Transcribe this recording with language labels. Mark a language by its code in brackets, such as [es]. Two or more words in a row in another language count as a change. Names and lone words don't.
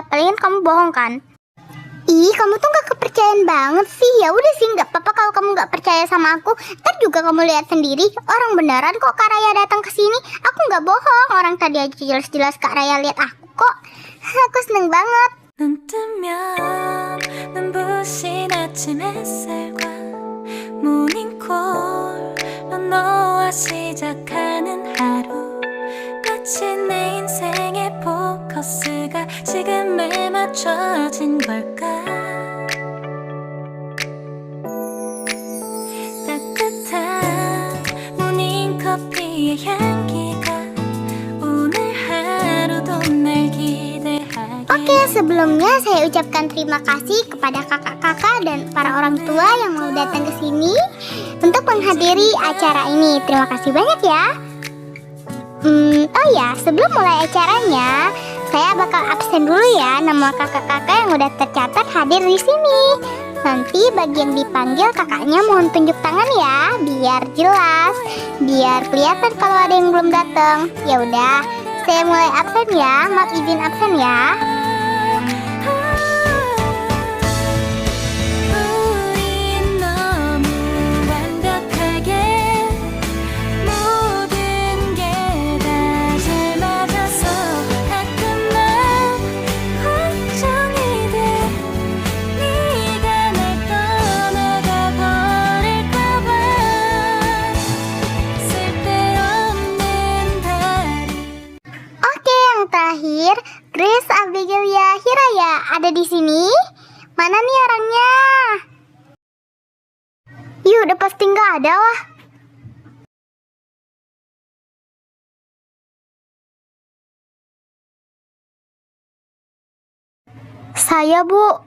[id] Palingan kamu bohong kan? Ih, kamu tuh nggak kepercayaan banget sih. Ya udah sih, nggak apa-apa kalau kamu nggak percaya sama aku. Ntar juga kamu lihat sendiri. Orang beneran kok Kak Raya datang ke sini. Aku nggak bohong. Orang tadi aja jelas-jelas Kak Raya lihat aku kok. Aku seneng banget. [ko] 눈 뜨면 눈부신 아침 햇살과 모닝콜로 너와 시작하는 하루 마치 내 인생의 포커스가 지금에 맞춰진 걸까 따뜻한 모닝커피의 향기가 오늘 하루도 날 기대하게 [id] Oke, sebelumnya saya ucapkan terima kasih kepada kakak-kakak dan para orang tua yang mau datang ke sini untuk menghadiri acara ini. Terima kasih banyak ya. Oh ya, sebelum mulai acaranya, saya bakal absen dulu ya nama kakak-kakak yang udah tercatat hadir di sini. Nanti bagi yang dipanggil kakaknya mohon tunjuk tangan ya, biar jelas, biar kelihatan kalau ada yang belum datang. Ya udah, saya mulai absen ya. Maaf izin absen ya. [ko] 우린 너무 완벽하게 모든 게 다 잘 맞아서 가끔 난 걱정이 돼 네가 날 떠나가 버릴까봐 쓸데없는 다른 [id] Oke, yang terakhir, Grace Abigail Hiraya ada di sini. Mana nih orangnya? Yuk, udah pasti nggak ada lah. Saya, Bu.